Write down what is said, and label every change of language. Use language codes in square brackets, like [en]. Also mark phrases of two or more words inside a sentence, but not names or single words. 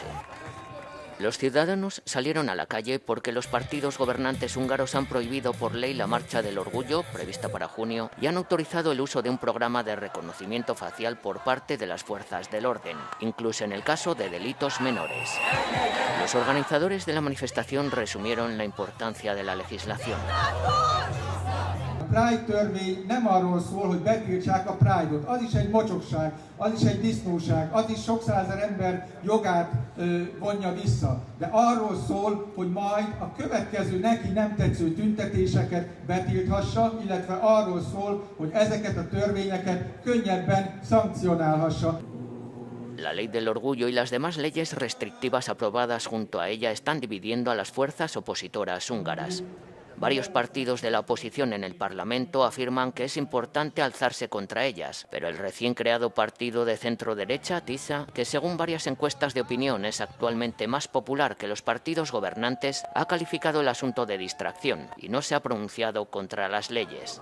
[es] Los ciudadanos salieron a la calle porque los partidos gobernantes húngaros han prohibido por ley la Marcha del Orgullo, prevista para junio, y han autorizado el uso de un programa de reconocimiento facial por parte de las fuerzas del orden, incluso en el caso de delitos menores. Los organizadores de la manifestación resumieron la importancia de la legislación. [hu] Pride törvény nem arról szól, hogy betiltsák a Pride-ot. Az is egy mocsokság, az is egy disznóság, az is sok százezer ember jogát vonja vissza. De arról szól, hogy majd a következő neki nem tetsző tüntetéseket betilthassa, illetve arról szól, hogy ezeket a törvényeket könnyebben szankcionálhassa. [es] La ley del orgullo y las demás leyes restrictivas aprobadas junto a ella están dividiendo a las fuerzas opositoras húngaras. Varios partidos de la oposición en el Parlamento afirman que es importante alzarse contra ellas, pero el recién creado partido de centro-derecha, TISA, que según varias encuestas de opinión es actualmente más popular que los partidos gobernantes, ha calificado el asunto de distracción y no se ha pronunciado contra las leyes.